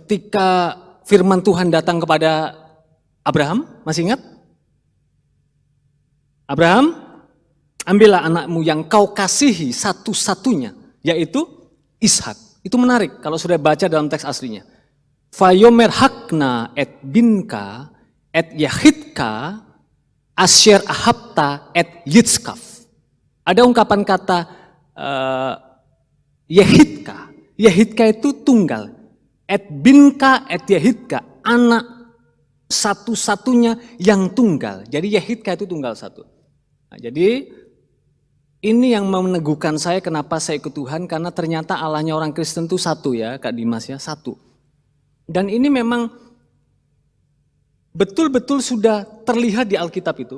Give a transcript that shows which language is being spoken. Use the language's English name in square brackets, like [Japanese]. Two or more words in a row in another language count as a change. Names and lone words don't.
[Indonesian] Ketika firman Tuhan datang kepada Abraham, masih ingat? Abraham, ambillah anakmu yang kau kasihi satu-satunya, yaitu Ishak. Itu menarik kalau sudah baca dalam teks aslinya. [Hebrew] ויאמר קח נא את בנך את יחידך אשר אהבת את יצחק. [Indonesian] Ada ungkapan kata yahidka. Yahidka itu tunggal. [Hebrew] את בנך את יחידך, [Indonesian] anak satu-satunya yang tunggal. Jadi yahidka itu tunggal satu. Nah, jadi ini yang meneguhkan saya kenapa saya ikut Tuhan, karena ternyata Allahnya orang Kristen itu satu ya Kak Dimas ya, satu. Dan ini memang betul-betul sudah terlihat di Alkitab itu.